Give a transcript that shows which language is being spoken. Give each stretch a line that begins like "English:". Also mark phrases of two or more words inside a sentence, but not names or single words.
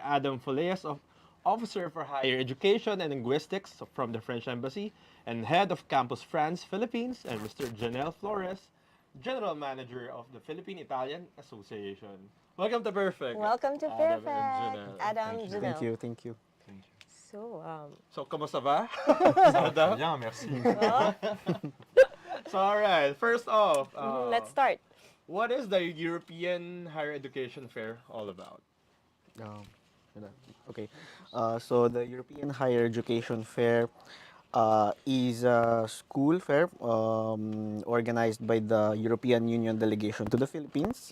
English: Adam Folleas, Officer for Higher Education and Linguistics from the French Embassy and Head of Campus France, Philippines, and Mr. Giunell Flores, General Manager of the Philippine Italian Association. Welcome to Perfect, Welcome to Adam and Pairfect, Giunell. Adam Thank Giunell. you, thank you. Thank you. So, So,
Filipino: kamusta ba?
French: Très bien, merci.
English: well, So, all right. First off, let's start. what is the European Higher Education Fair all about? Um, okay, so the European Higher Education Fair is a school fair organized by the European Union delegation to the Philippines.